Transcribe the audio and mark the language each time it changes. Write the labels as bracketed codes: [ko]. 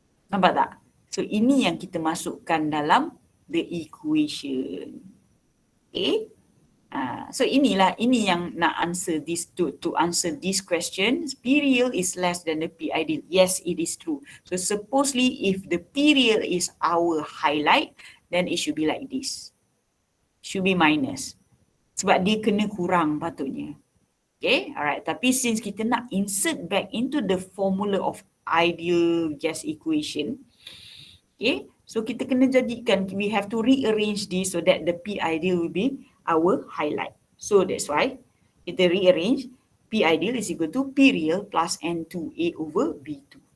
[ms] Nampak tak? So ini yang kita masukkan dalam [en] the equation. [ms] Okay. [en] So [ms] ini yang nak [en] answer this to answer this question. P real is less than the P ideal. Yes, it is true. So supposedly if the P real is our highlight, then it should be like this. Should be minus. [ms] Sebab dia kena kurang patutnya. [en] Okay, alright. Tapi since kita nak insert back into the formula of ideal gas equation, okay, so [ms] kita kena jadikan, [en] we have to rearrange this so that the P ideal will be our highlight. So that's why kita rearrange P ideal is equal to P real plus N2A over V2.